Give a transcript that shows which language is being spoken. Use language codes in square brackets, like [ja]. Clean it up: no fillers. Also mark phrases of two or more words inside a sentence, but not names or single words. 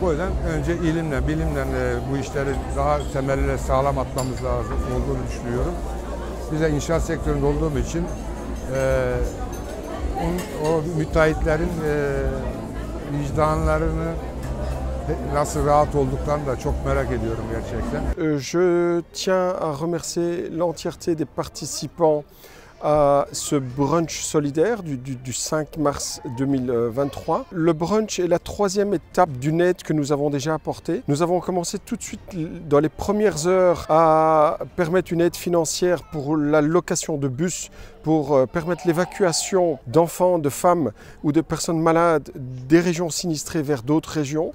[tr] O yüzden önce ilimle, bilimle bu işleri daha temelli sağlam atmamız lazım olduğunu düşünüyorum. Biz de inşaat sektöründe olduğum için o müteahhitlerin vicdanlarını nasıl rahat olduklarını da çok merak ediyorum gerçekten. [fr] Je tiens à remercier l'entièreté des participants à ce brunch solidaire du 5 mars 2023. Le brunch est la troisième étape d'une aide que nous avons déjà apportée. Nous avons commencé tout de suite dans les premières heures à permettre une aide financière pour la location de bus, pour permettre l'évacuation d'enfants, de femmes ou de personnes malades des régions sinistrées vers d'autres régions.